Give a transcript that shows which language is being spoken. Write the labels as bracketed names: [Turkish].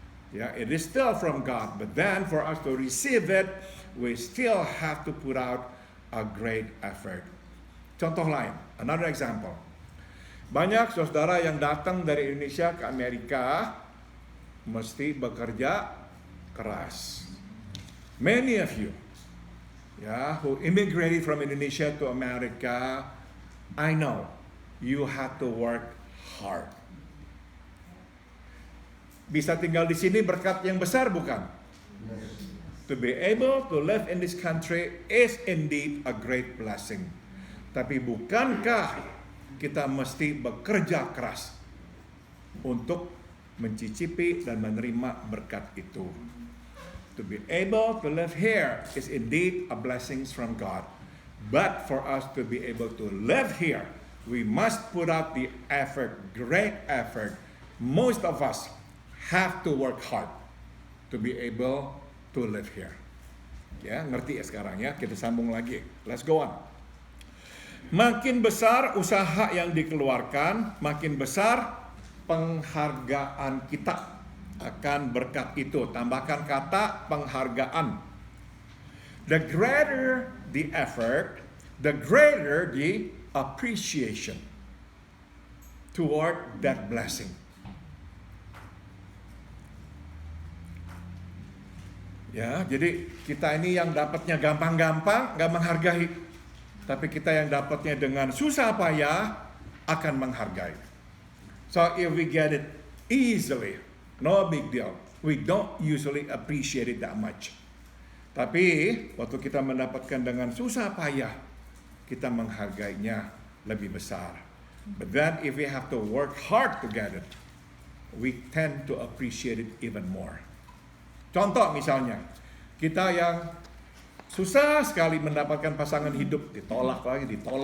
[English] Ya, it is still from God, but then for us to receive it, we still have to put out a great effort. [Indonesian] Contoh lain, [English] another example. [Indonesian] Banyak saudara yang datang dari Indonesia ke Amerika mesti bekerja keras. [English] Many of you, who immigrated from Indonesia to America, I know you had to work hard. [Indonesian] Bisa tinggal di sini berkat yang besar, bukan? [English] To be able to live in this country is indeed a great blessing. [Indonesian] Tapi bukankah kita mesti bekerja keras untuk mencicipi dan menerima berkat itu? [English] To be able to live here is indeed a blessing from God. But for us to be able to live here, we must put out the effort, great effort. Most of us have to work hard to be able to live here. [Indonesian] Ya, ngerti ya sekarang ya? Kita sambung lagi. [English] Let's go on. [Indonesian] Makin besar usaha yang dikeluarkan, makin besar penghargaan kita akan berkat itu. Tambahkan kata penghargaan. [English] The greater the effort, the greater the appreciation toward that blessing. [Indonesian] Ya, jadi kita ini yang dapatnya gampang-gampang gak menghargai. Tapi kita yang dapatnya dengan susah payah akan menghargai. [English] So if we get it easily, no big deal. We don't usually appreciate it that much. [Indonesian] Tapi waktu kita mendapatkan dengan susah payah, kita menghargainya lebih besar. [English] But then if we have to work hard to get it, we tend to appreciate it even more. [Indonesian] Contoh misalnya, kita yang susah sekali mendapatkan pasangan hidup, ditolak lagi.